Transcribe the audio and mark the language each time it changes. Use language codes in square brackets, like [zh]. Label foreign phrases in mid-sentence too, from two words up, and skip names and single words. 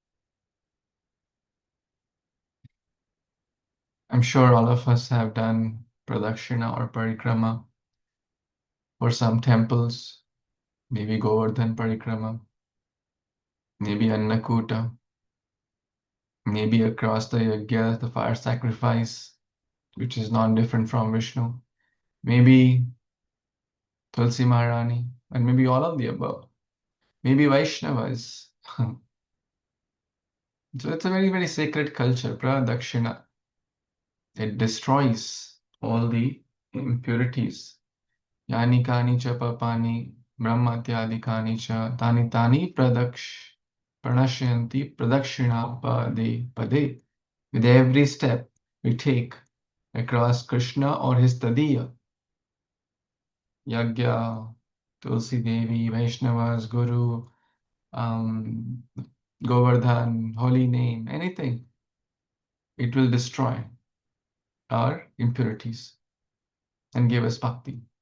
[en] I'm sure all of us have done pradakshina or parikrama for some temples, maybe Govardhan parikrama, maybe Annakuta, maybe across the yajna, the fire sacrifice, which is non-different from Vishnu, maybe Tulsi Maharani, and maybe all of the above. Maybe Vaishnavas. So it's a very, very sacred culture, Pradakshina. It destroys all the impurities. [sa] यानि कानि च पापानि ब्रह्महत्यादिकानि च तानि तानि प्रणश्यन्ति प्रदक्षिण पदे पदे. [en] With every step we take across Krishna or his tadiya, Yagya, Tulsi Devi, Vaishnavas, Guru, um, Govardhan, holy name, anything, it will destroy our impurities and give us bhakti.